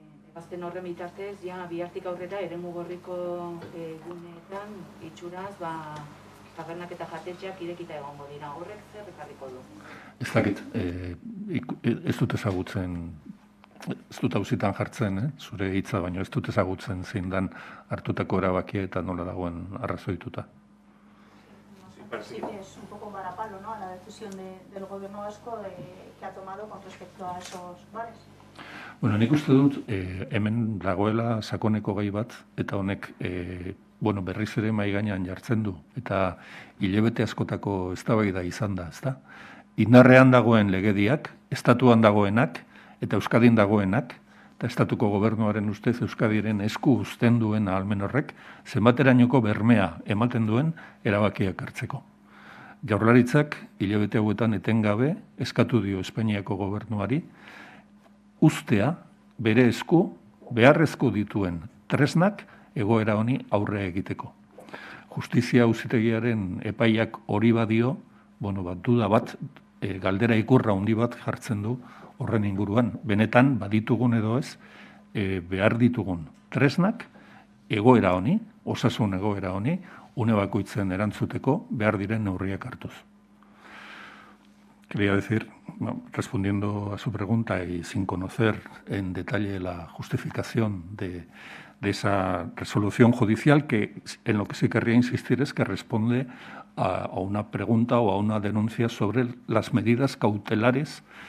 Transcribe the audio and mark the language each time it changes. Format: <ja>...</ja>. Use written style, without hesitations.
<eu>Ebazpen horren bitartez, ja bihartik aurrera Eremu Gorriko guneetan itxuraz, tabernak eta jatetxeak irekita egongo dira. Horrek zer ekarriko du? Ez dakit, ez dut ezagutzen, ez dut auzitan jartzen, zure hitza, baina ez dut ezagutzen zein dan hartutako erabakia eta nola dagoen arrazoituta.</eu> <es>Sí, es un poco varapalo, ¿no?, a la decisión del gobierno vasco que ha tomado con respecto a esos bares.</es> <eu>Bueno, nik uste dut, hemen dagoela sakoneko gai bat, eta honek berriz ere mahai gainean jartzen du, eta hilabete askotako eztabaida izan da, ezta? Indarrean dagoen legediak, estatuan dagoenak, eta Euskadin dagoenak, eta estatuko gobernuaren ustez Euskadiren esku uzten duen ahalmen horrek, zenbaterainoko bermea ematen duen erabakiak hartzeko. Jaurlaritzak hilabete hauetan etengabe eskatu dio Espainiako gobernuari uztea bere esku beharrezko dituen tresnak egoera honi aurre egiteko. Justizia auzitegiaren epaiak hori badio, duda bat, galdera ikurra handi bat jartzen du horren inguruan. Benetan baditugun edo ez, behar ditugun tresnak egoera honi, osasun egoera honi, une bakoitzen erantzuteko behar diren neurriak hartuz.</eu> <es>Quería decir, respondiendo a su pregunta y sin conocer en detalle la justificación de esa resolución judicial, que en lo que sí querría insistir es que responde a una pregunta o a una denuncia sobre las medidas cautelares</es>